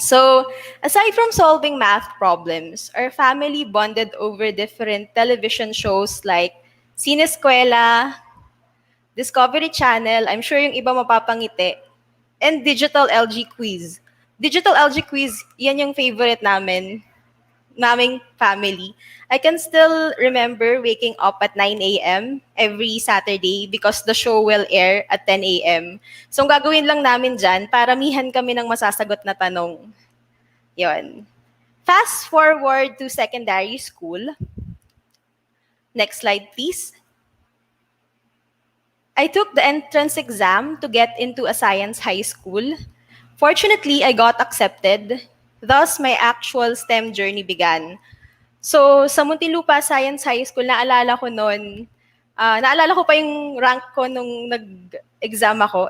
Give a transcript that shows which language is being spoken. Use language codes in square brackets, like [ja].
[en] So, aside from solving math problems, our family bonded over different television shows like Sineskwela, Discovery Channel, I'm sure [tl] yung iba mapapangiti, [en] and Digital LG Quiz. [tl] Digital LG Quiz, yan yung favorite naming family. [en] I can still remember waking up at 9 a.m. every Saturday because the show will air at 10 a.m. [tl] So, ang gagawin lang namin dyan, paramihan kami ng masasagot na tanong. Yon. [en] Fast forward to secondary school. Next slide, please. I took the entrance exam to get into a science high school. Fortunately, I got accepted. Thus, my actual STEM journey began. [tl] So, sa Muntinlupa Science High School, naalala ko pa yung rank ko nung nag-exam ako.